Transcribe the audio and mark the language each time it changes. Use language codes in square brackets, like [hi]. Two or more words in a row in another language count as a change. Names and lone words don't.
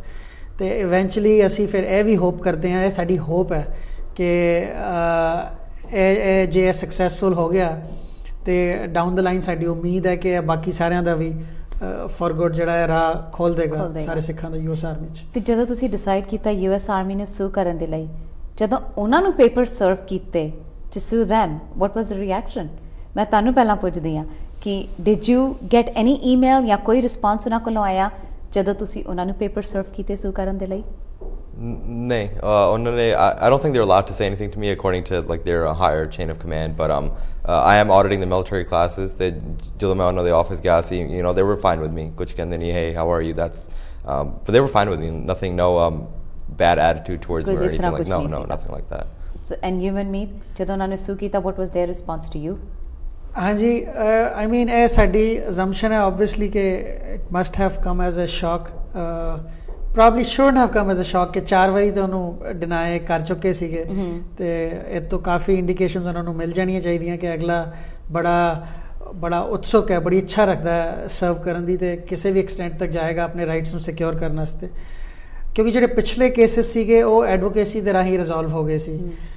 [pa] ਤੇ ਇਵੈਂਚੁਅਲੀ ਅਸੀਂ ਫਿਰ ਇਹ ਵੀ ਹੋਪ ਕਰਦੇ ਹਾਂ, ਇਹ ਸਾਡੀ ਹੋਪ ਹੈ ਕਿ ਇਹ ਜੇ ਸਕਸੈਸਫੁਲ ਹੋ ਗਿਆ ਤੇ [en] down the line [pa] ਸਾਡੀ ਉਮੀਦ ਹੈ ਕਿ ਬਾਕੀ ਸਾਰਿਆਂ ਦਾ ਵੀ [en] for good [pa] ਜਿਹੜਾ ਹੈ ਰਾਹ ਖੋਲ ਦੇਗਾ ਸਾਰੇ ਸਿੱਖਾਂ ਦਾ ਯੂਐਸ ਆਰਮੀ 'ਚ। ਤੇ ਜਦੋਂ ਤੁਸੀਂ ਡਿਸਾਈਡ ਕੀਤਾ ਯੂਐਸ ਆਰਮੀ ਨੇ ਸੂ ਕਰਨ ਦੇ ਲਈ, ਜਦੋਂ ਉਹਨਾਂ ਨੂੰ ਪੇਪਰ ਸਰਵ ਕੀਤੇ [en] to sue them, what was the reaction? [pa] ਮੈਂ ਤੁਹਾਨੂੰ ਪਹਿਲਾਂ ਪੁੱਛਦੀ ਹਾਂ ਕਿ [en] did you get any email [pa] ਜਾਂ ਕੋਈ ਰਿਸਪੌਂਸ ਉਹਨਾਂ ਕੋਲੋਂ ਆਇਆ ਜਦੋਂ ਤੁਸੀਂ ਉਹਨਾਂ ਨੂੰ ਪੇਪਰ ਸਰਵ ਕੀਤੇ ਸੂ ਕਰਨ ਦੇ ਲਈ? [en] No, I don't think they're allowed to say anything to me according to like their higher chain of command. But I am auditing the military classes. They, [pa] ਜਦੋਂ ਮੈਂ ਉਹਨਾਂ ਦੇ office ਗਿਆ ਸੀ, [en] you know, they were fine with me. [pa] ਕੁਝ ਕਹਿੰਦੇ ਨਹੀਂ, [en] hey, how are you? That's, but they were fine with me. Nothing, no bad attitude towards me or anything like. No, nothing like that. So, and you and Meet, [pa] ਜਦੋਂ ਉਹਨਾਂ ਨੇ ਸੂ ਕੀਤਾ, [en] what was their response to you? ਹਾਂਜੀ, I mean [pa] ਇਹ ਸਾਡੀ assumption ਹੈ obviously ਕਿ [en] it must have come as a shock. Probably shouldn't have come as a shock [pa] ਕਿ 4 ਵਾਰੀ ਤਾਂ ਉਹਨੂੰ ਡਿਨਾਈ ਕਰ ਚੁੱਕੇ ਸੀਗੇ, ਤੇ ਇਹ ਤੋਂ ਕਾਫੀ ਇੰਡੀਕੇਸ਼ਨਸ ਉਹਨਾਂ ਨੂੰ ਮਿਲ ਜਾਣੀਆਂ ਚਾਹੀਦੀਆਂ ਕਿ ਅਗਲਾ ਬੜਾ ਉਤਸੁਕ ਹੈ, ਬੜੀ ਇੱਛਾ ਰੱਖਦਾ ਹੈ ਸਰਵ ਕਰਨ ਦੀ, ਤੇ ਕਿਸੇ ਵੀ ਐਕਸਟੈਂਟ ਤੱਕ ਜਾਏਗਾ ਆਪਣੇ ਰਾਈਟਸ ਨੂੰ ਸਿਕਿਉਰ ਕਰਨ ਵਾਸਤੇ। ਕਿਉਂਕਿ ਜਿਹੜੇ ਪਿਛਲੇ ਕੇਸਿਸ ਸੀਗੇ ਉਹ ਐਡਵੋਕੇਸੀ ਦੇ ਰਾਹੀਂ ਰਿਜ਼ੋਲਵ ਹੋ ਗਏ ਸੀ।